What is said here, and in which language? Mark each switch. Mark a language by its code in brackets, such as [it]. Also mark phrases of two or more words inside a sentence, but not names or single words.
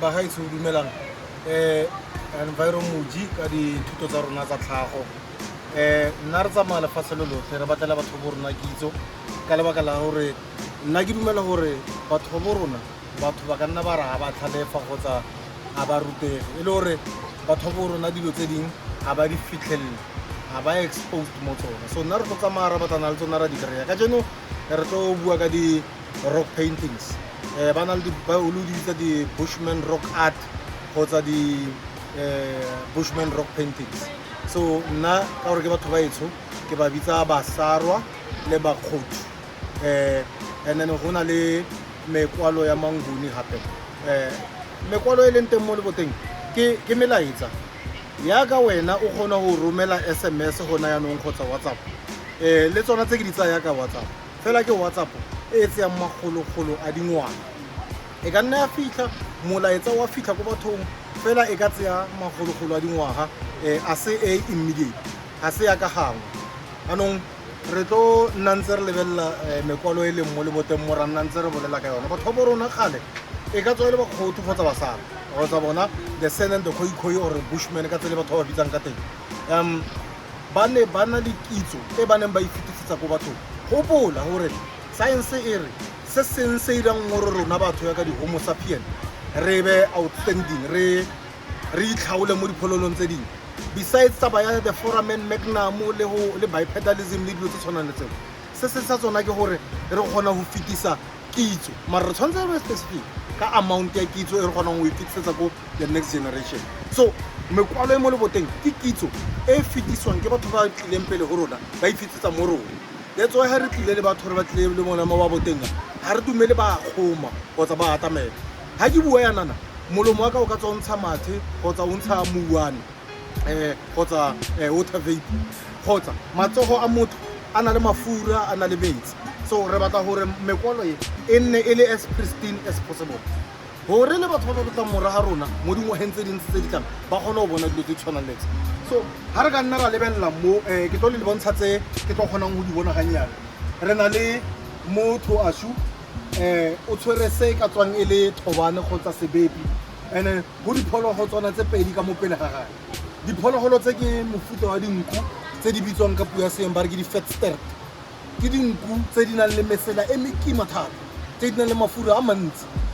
[tn] gaetsho dumelang Environ Moji ka dithuto tsa rona tsa tlhago nna re tsamaya lefatshe le lotlhe re batlela batho bo rona kitso ka lebaka la gore nna ke dumela gore batho bo rona batho ba ka nna ba re ga ba tlhalefa kgotsa ga ba rutege e le gore batho bo rona dilo tse ding ga ba di fitlhelele ga ba exposed mo tsona so nna re tlo tsamaya re batlana le tsona ra di kry-a ka jeno re tlo bua ka di- [en] rock paintings [tn] ba na le o di bitsa di- [en] bushman rock art [tn] kgotsa di- [en] bushman rock paintings [tn] so nna ka gore ke batho ba etsho ke ba bitsa basarwa le bakgothu [en] and then [tn] go na le mekwalo ya manguni gape mekwalo e leng teng mo leboteng ke melaetsa yaka wena o kgona go romela SMS gona yanong kgotsa WhatsApp le tsona tse ke di tsaya ka WhatsApp fela ke WhatsApp e tseyang magologolo a dingwana e ka nna ya fitlha molaetsa wa fitlha ko bathong fela e ka tseya magologolo a dingwaga a se immediate a se ya ka gangwe anong re tlo nna ntse re lebelela mekwalo e leng mo leboteng mo ra nna ntse re bolela ka yone batho ba rona gale e ka tswa e le bakgotho kgotsa basala kgotsa bona [en] the San and the Khoikhoi or Bushman [tn] ka tsele batho ba bitsang ka teng ba ne ba na le kitso e ba neng ba ifitisetsa ko bathong gopola gore science e re se seng se irang gore rona batho ya ka di-homo sapien re be outstanding re itlhaole mo diphololong tse dingwe besides taba ya [en] the foramen magnum [tn] le bipedalism le dilo tse tshwanang le tseo se se sa tsona ke gore re kgona go fetisa kitso mara re tshwanetse re specific ka amount ya kitso e re kgonang go e fetisetsa ko [en] the next generation [tn] so mekwalo e mo leboteng ke kitso e fetiswang ke batho ba tlileng pele go rona ba e fetisetsa mo rona [en] that's why [tn] ha re tlile le batho re ba tlile le mona mo ba boteng ha re dumele ba kgoma kgotsa ba atamela ha ke bua yanana molomo wa ka o ka tswa ntsha mathe kgotsa o ntsha muwane kgotsa [en] water vapor [tn] kgotsa matsogo a motho a na le mafura a na le metsi so re batla gore mekwalo e nne e le [en] as pristine as possible [tn] gore le batho ba ba tla mora ga rona mo dingwageng tse dintsi tse di tlang ba kgona go bona dilo tse tshwanang le so ha re ka nna ra lebelela mo ke tlo le bontsha tse ke tlo kgonang go di bona ganyana re na le motho ashu o tshwere se ka tswang e le thobane kgotsa sebepi and go diphologolo tsona tse pedi ka mo pele ga gagwe diphologolo tse ke mofuta wa dinku tse di bitswang ka puo ya seeng ba re ke di-fat stert ke dinku tse di nang le mesela e mekima thata tse di nang le mafura a mantsi